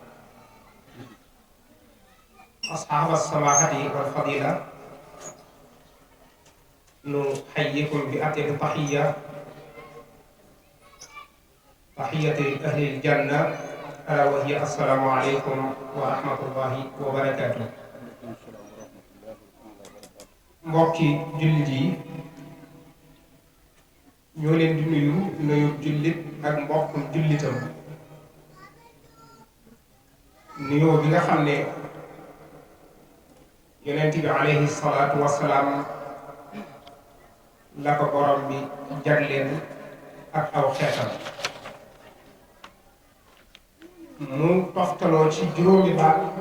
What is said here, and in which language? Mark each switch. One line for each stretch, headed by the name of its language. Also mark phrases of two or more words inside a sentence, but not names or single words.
Arabic: أصحاب السماحة والفضيلة نحييكم بأطيب تحية تحية أهل الجنة ألا وهي السلام عليكم ورحمة الله وبركاته
Wolof: mbokki jullit yi ñoo leen di nuyu jullit ak mbokkum jullitam nuyoo bi nga xam ne yonent bi
Arabic: عليه الصلاة والسلام
Wolof: la ko borom bi jagleen ak aw xeetam mu toftaloo ci juróomi baat